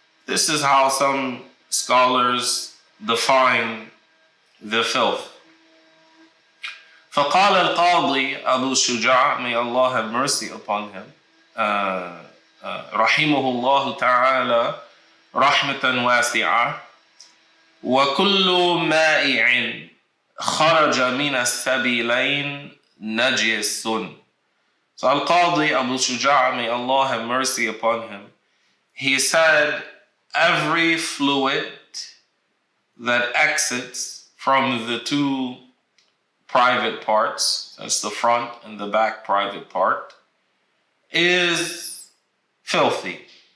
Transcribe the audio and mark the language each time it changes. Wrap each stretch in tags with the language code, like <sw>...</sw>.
<en>This is how some scholars define the filth.</en> <ar>فقال القاضي أبو شجاع,</ar> <en>may Allah have mercy upon him,</en> <ar>رحمه الله تعالى رحمة واسعة, وكل مائع خرج من السبيلين نجس.</ar> <en>So Al-Qadi Abu Shuja, may Allah have mercy upon him, he said, every fluid that exits from the two private parts, that's the front and the back private part, is filthy.</en>